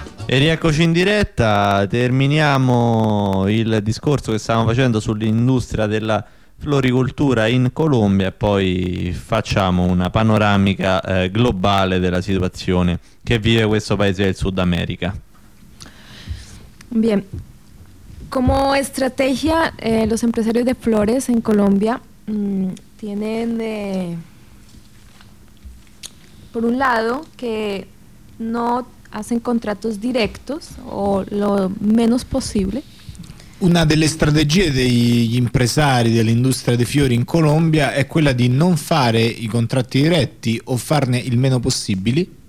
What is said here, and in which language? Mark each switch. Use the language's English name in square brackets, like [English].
[Italian] Eccoci in diretta, terminiamo il discorso che stavamo facendo sull'industria della floricoltura in Colombia e poi facciamo una panoramica globale della situazione che vive questo paese del Sud America. [Spanish] Bien, como estrategia los empresarios de flores en Colombia tienen por un lado, que no hacen contratos directos o lo menos posible. [Italian] Una delle strategie degli impresari dell'industria dei fiori in Colombia è quella di non fare i contratti diretti o farne il meno possibile.